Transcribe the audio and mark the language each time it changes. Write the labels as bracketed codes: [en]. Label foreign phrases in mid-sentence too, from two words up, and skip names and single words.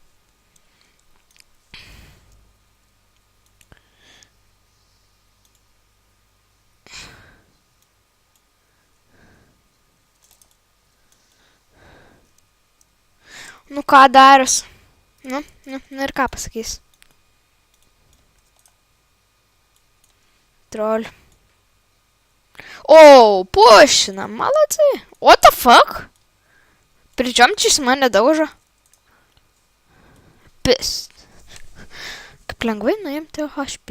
[lt] Nu ką Darius? Nu ir ką pasakys? Troll. O, pušina, malaci. [en] What the fuck? [lt] Причем čia jis mane daužo? Pist. Kaip lengvai nuimti HP.